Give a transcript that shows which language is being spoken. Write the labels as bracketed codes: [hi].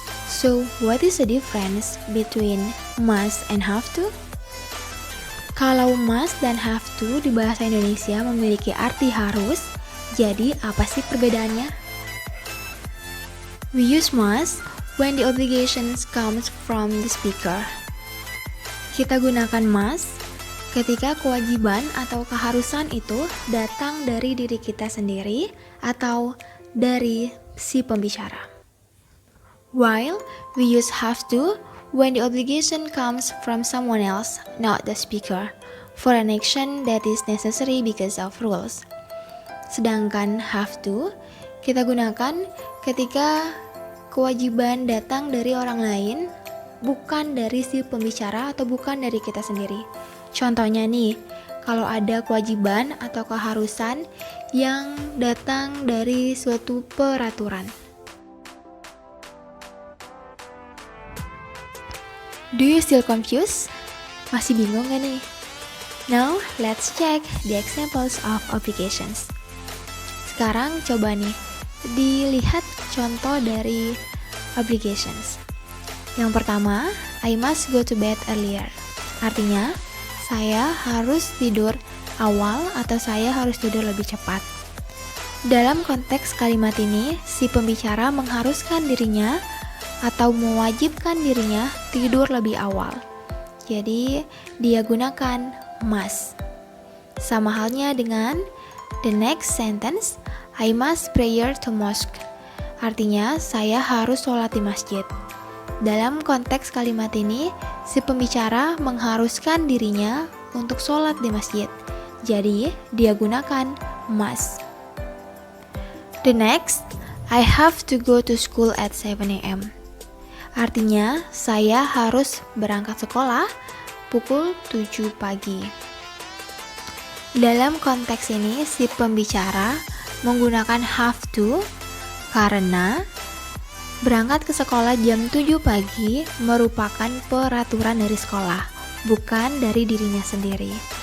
[en] So, what is the difference between must and have to? [id] Kalau must dan have to di bahasa Indonesia memiliki arti harus, jadi apa sih perbedaannya? [en] We use must when the obligations comes from the speaker. [id] Kita gunakan must ketika kewajiban atau keharusan itu datang dari diri kita sendiri atau dari si pembicara. [en] While we use have to when the obligation comes from someone else, not the speaker, for an action that is necessary because of rules. [id] Sedangkan have to kita gunakan ketika kewajiban datang dari orang lain, bukan dari si pembicara atau bukan dari kita sendiri. Contohnya nih, kalau ada kewajiban atau keharusan yang datang dari suatu peraturan. [en] Do you still confused? [id] Masih bingung gak nih? [en] Now, let's check the examples of obligations. [id] Sekarang coba nih, dilihat contoh dari obligations. Yang pertama, [en] I must go to bed earlier. [id] Artinya, saya harus tidur awal atau saya harus tidur lebih cepat. Dalam konteks kalimat ini, si pembicara mengharuskan dirinya atau mewajibkan dirinya tidur lebih awal. Jadi, dia gunakan must. Sama halnya dengan [en] the next sentence, I must prayer to mosque. [id] Artinya, saya harus sholat di masjid. Dalam konteks kalimat ini, si pembicara mengharuskan dirinya untuk sholat di masjid. Jadi, dia gunakan must. [en] The next, I have to go to school at 7 a.m. [id] Artinya, saya harus berangkat sekolah pukul 7 pagi. Dalam konteks ini, si pembicara menggunakan have to karena berangkat ke sekolah jam 7 pagi merupakan peraturan dari sekolah, bukan dari dirinya sendiri.